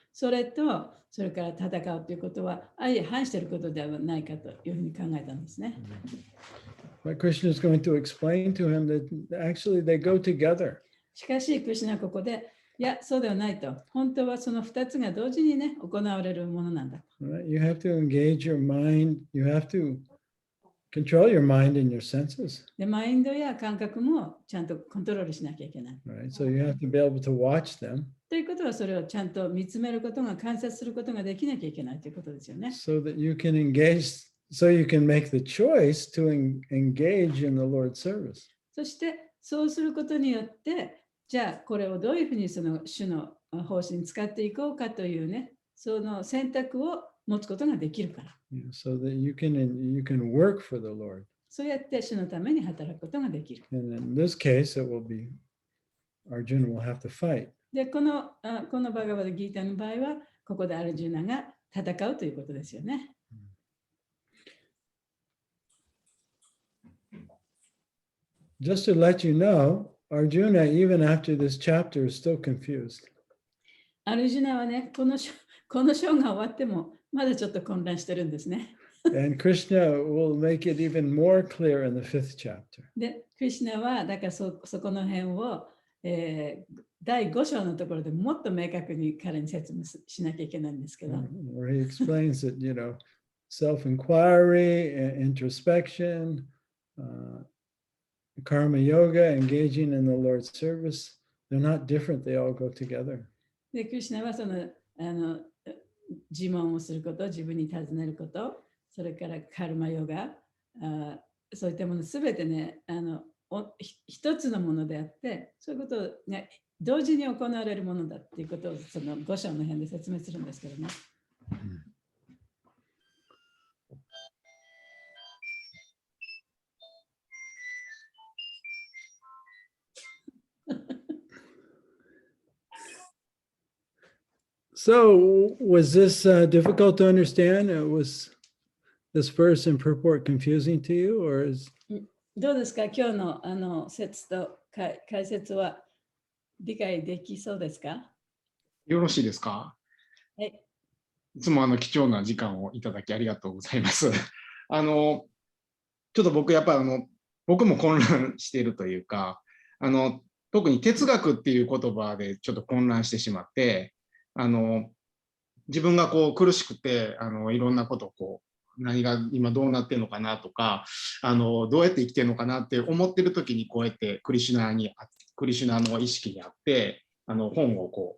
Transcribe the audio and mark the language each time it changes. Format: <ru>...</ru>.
<ja>それから戦うということは、相反していることではないかというふうに考えたんですね。</ja> <en>But Krishna is going to explain to him that actually they go together.</en> <ja>しかし、クリシュナはここで、いや、そうではないと。本当はその2つが同時にね、行われるものなんだ。</ja> <en>Right? You have to engage your mind. You have to control your mind and your senses.</en> <ja>で、マインドや感覚もちゃんとコントロールしなきゃいけない。</ja> <en>Right? So you have to be able to watch them</en> <ja>ということは、それをちゃんと見つめることが、観察することができなきゃいけないということですよね。</ja> <en>so that you can engage, so you can make the choice to engage in the Lord's service.</en> <ja>そして、そうすることによって、じゃあ、これをどういうふうにその主の方針に使っていこうかというね、その選択を持つことができるから。</ja> <en>Yeah, so that you can work for the Lord.</en> <ja>そうやって主のために働くことができる。</ja> <en>And in this case, it will be Arjuna will have to fight.</en> <ja>で、このバガバッドギーターの場合は、ここでアルジュナが戦うということですよね。</ja> <en>Just to let you know, Arjuna, even after this chapter, is still confused.</en> <ja>アルジュナはね、この章が終わっても、まだちょっと混乱してるんですね。</ja> <en>And Krishna will make it even more clear in the 5th chapter.</en> <ja>で、クリシュナは、だからそこの辺を、第5章のところでもっと明確に彼に説明しなきゃいけないんですけど。</ja> <en>Where he explains that, self-inquiry, introspection, karma yoga, engaging in the Lord's service, they're not different, they all go together.</en> <ja>で、クリシュナはその自問をすること、自分に尋ねること、それからカルマヨガ、そういったものすべてね、一つのものであって、そういうことが同時に行われるものだっていうことをその5章の辺で説明するんですけどね。</ja> <en>So, was this difficult to understand? Was this verse and purport confusing to you, or is?</en> <ja>どうですか、今日の説と解説は理解できそうですか？よろしいですか？はい。いつも貴重な時間をいただきありがとうございます。ちょっと僕やっぱ僕も混乱しているというか、特に哲学っていう言葉でちょっと混乱してしまって、自分が苦しくていろんなことを何が今どうなってるのかなとかどうやって生きてるのかなって思ってる時にこうやってクリシュナの意識にあって本を</ja>